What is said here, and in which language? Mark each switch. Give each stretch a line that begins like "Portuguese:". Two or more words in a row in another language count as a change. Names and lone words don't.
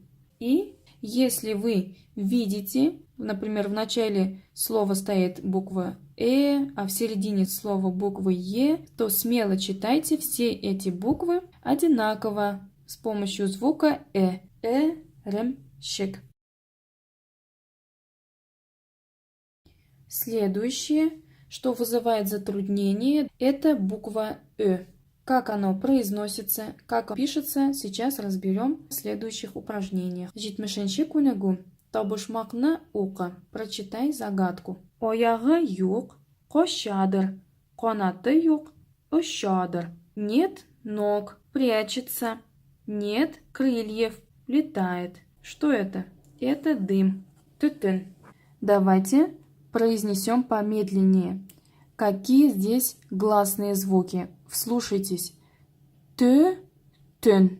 Russian: И если вы видите, например, в начале слова стоит буква а в середине слова буква Е, то смело читайте все эти буквы одинаково с помощью звука ремщик. Следующее, что вызывает затруднение, это буква Как оно произносится, как пишется, сейчас разберем в следующих упражнениях.
Tatar: Җитмешенче күнегү. Табышмакны укы.
Russian: Прочитай загадку.
Tatar: Аягы юк, качадыр. Канаты юк, очадыр.
Russian: Нет ног, прячется. Нет крыльев, летает. Что это? Это дым. Түтін. Давайте произнесем помедленнее. Какие здесь гласные звуки? Вслушайтесь. Тын.